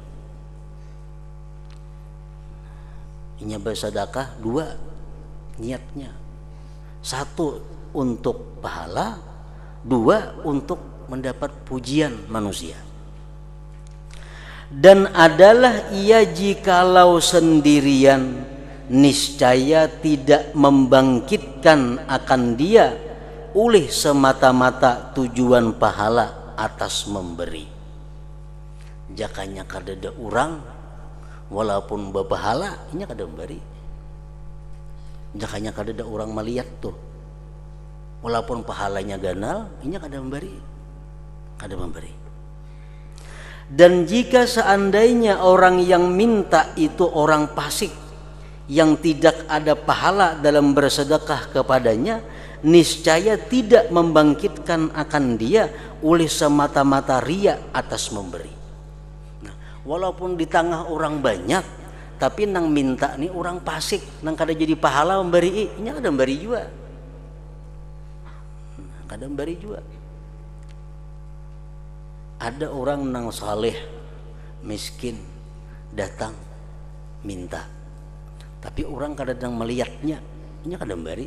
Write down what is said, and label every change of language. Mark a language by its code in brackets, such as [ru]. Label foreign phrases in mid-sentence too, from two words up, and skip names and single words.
[id] Ini bersedekah 2 niatnya, 1 untuk pahala, 2 untuk mendapat pujian manusia. Dan adalah ia jikalau sendirian niscaya tidak membangkitkan akan dia oleh semata-mata tujuan pahala atas memberi. [bjn] Jakanya kadada orang walaupun berpahala inya kada memberi. Jakanya kadada orang melihat tuh walaupun pahalanya ganal inya kada memberi. Kada memberi. [id] Dan jika seandainya orang yang minta itu orang fasik yang tidak ada pahala dalam bersedekah kepadanya, niscaya tidak membangkitkan akan dia oleh semata-mata riya atas memberi. [bjn] Nah, walaupun di tengah orang banyak, tapi nang minta nih orang fasik, nang kada jadi pahala memberi, ini kada memberi juga. Kada memberi juga. Ada orang nang saleh, miskin, datang minta, tapi orang kadang melihatnya, ini kada memberi.